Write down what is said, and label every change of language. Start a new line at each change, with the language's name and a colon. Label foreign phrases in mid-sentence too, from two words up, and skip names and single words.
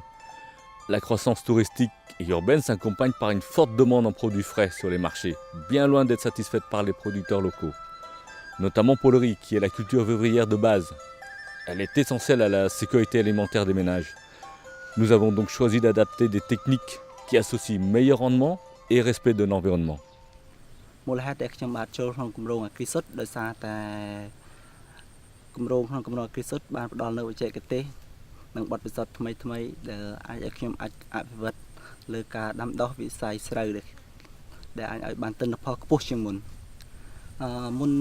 French: La croissance touristique et urbaine s'accompagne par une forte demande en produits frais sur les marchés, bien loin d'être satisfaite par les producteurs locaux. Notamment pour le riz, qui est la culture vivrière de base. Elle est essentielle à la sécurité alimentaire des ménages. Nous avons donc choisi d'adapter des techniques qui associent meilleur rendement et respect de l'environnement.
Khmer: មូលហេតុដែលខ្ញុំបាទចូលក្នុងគម្រោង AgriSud ដោយសារតែគម្រោងក្នុងគម្រោង AgriSud បានផ្ដល់នូវបច្ចេកទេសនិងបទពិសោធន៍ថ្មីៗដែលអាចឲ្យខ្ញុំអាចអភិវឌ្ឍលើការដាំដុះវិស័យស្រូវដែលអាចឲ្យបានទិន្នផលខ្ពស់ជាងមុនមុន